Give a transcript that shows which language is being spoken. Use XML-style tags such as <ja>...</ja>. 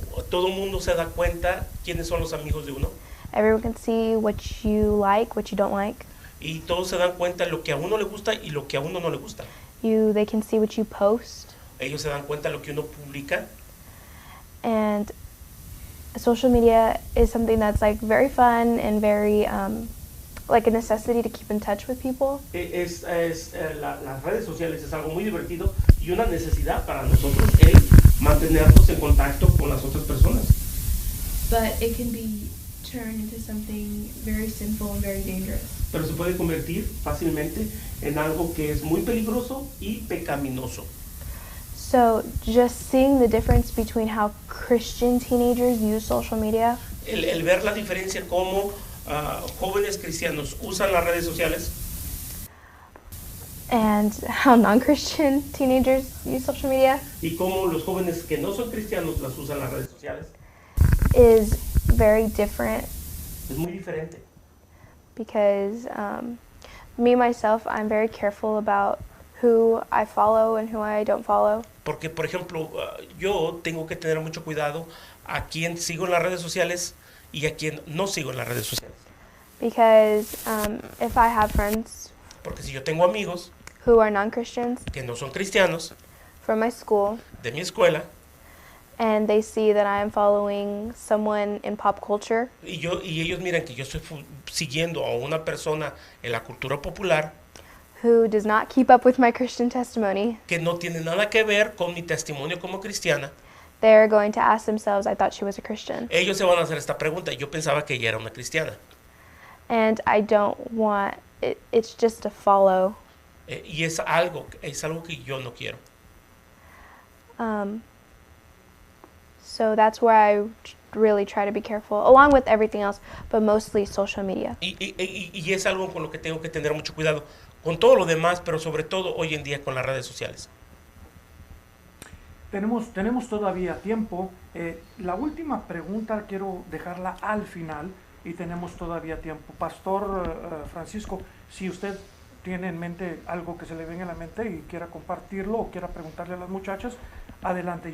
<es>Todo el mundo se da cuenta quiénes son los amigos de uno.</es> <en>Everyone can see what you like, what you don't like.</en> <es>Y todos se dan cuenta lo que a uno le gusta y lo que a uno no le gusta.</es> <en>They can see what you post.</en> <es>Ellos se dan cuenta de lo que uno publica.</es> <en>And social media is something that's like very fun and very like a necessity to keep in touch with people.</en> <es>Las redes sociales es algo muy divertido y una necesidad para nosotros mantenernos en contacto con las otras personas.</es> <en>But it can be turned into something very sinful and very dangerous.</en> <es>Pero se puede convertir fácilmente en algo que es muy peligroso y pecaminoso.</es> <en>So just seeing the difference between how Christian teenagers use social media.</en> <es>El ver la diferencia cómo jóvenes cristianos usan las redes sociales</es> <en>And how non-Christian teenagers use social media</en> <es>y cómo los jóvenes que no son cristianos las usan las redes sociales</es> <en>is very different</en> <es>es muy diferente.</es> <en>because me, myself, I'm very careful about who I follow and who I don't follow.</en> <es>Porque, por ejemplo, yo tengo que tener mucho cuidado a quién sigo en las redes sociales y a quién no sigo en las redes sociales.</es> <en>Because if I have friends</en> <es>Porque si yo tengo amigos</es> <en>who are non-Christians</en> <es>que no son cristianos</es> <en>from my school</en> <es>de mi escuela</es> <en>and they see that I am following someone in pop culture</en> <es>y ellos miran que yo estoy siguiendo a una persona en la cultura popular</es> <en>who does not keep up with my Christian testimony,</en> <es>que no tiene nada que ver con mi testimonio como cristiana,</es> <en>they're going to ask themselves, I thought she was a Christian.</en> <es>ellos se van a hacer esta pregunta. Yo pensaba que ella era una cristiana.</es> <en>And I don't want it, it's just a follow.</en> <es>Y es algo que yo no quiero.</es> <en>So that's where I really try to be careful, along with everything else, but mostly social media.</en> <es>Y es algo con lo que tengo que tener mucho cuidado, con todo lo demás, pero sobre todo hoy en día con las redes sociales. Tenemos todavía tiempo. La última pregunta quiero dejarla al final y tenemos todavía tiempo. Pastor Francisco, si usted tiene en mente algo que se le venga a la mente y quiera compartirlo o quiera preguntarle a las muchachas, adelante.</es>